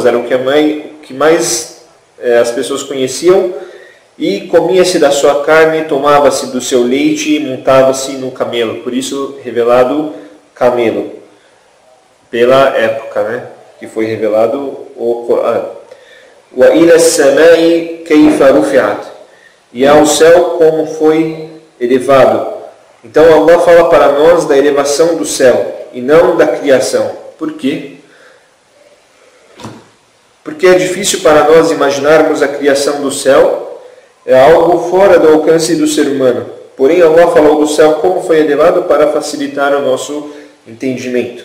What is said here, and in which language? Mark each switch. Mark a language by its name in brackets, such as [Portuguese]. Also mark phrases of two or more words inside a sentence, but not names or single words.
[Portuguese] Era o que mais as pessoas conheciam. E comia-se da sua carne, tomava-se do seu leite e montava-se no camelo. Por isso, revelado camelo. Pela época, né, que foi revelado o Corão. [Arabic] وَإِلَى السَّمَاءِ كَيْفَ رُفِعَتْ, [Portuguese] e ao céu como foi elevado. Então Allah fala para nós da elevação do céu e não da criação. Por quê? Porque é difícil para nós imaginarmos a criação do céu. É algo fora do alcance do ser humano. Porém, Allah falou do céu como foi elevado para facilitar o nosso entendimento.